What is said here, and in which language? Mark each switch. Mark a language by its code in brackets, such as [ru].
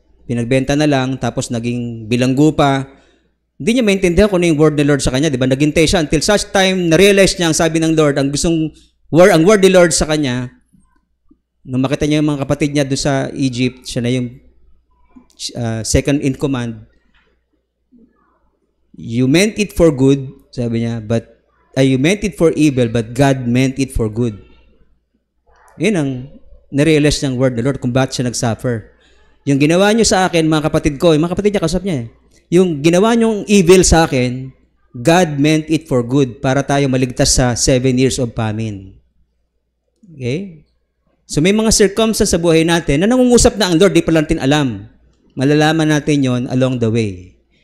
[tl] Pinagbenta na lang, tapos naging bilanggo pa. Hindi niya maintindihan kung ano yung word ni Lord sa kanya, di ba? Naghintay siya [en] until such time [tl] na-realize niya ang sabi ng Lord, ang word ni Lord sa kanya. Nung makita niya yung mga kapatid niya doon sa Egypt, siya na yung second in command. [en] You meant it for good, sabi niya, but you meant it for evil, but God meant it for good. [tl] Yun ang narealize ng word ng Lord kung bakit siya nag-suffer. Yung ginawa niyo sa akin, mga kapatid ko, yung mga kapatid niya, kasap niya yung ginawa niyong evil sa akin, [en] God meant it for good [tl] para tayo maligtas sa [en] 7 years of famine. [tl] Okay? So may mga circumstances sa buhay natin na nangungusap na ang Lord, di pa natin alam. Malalaman natin yon along the way.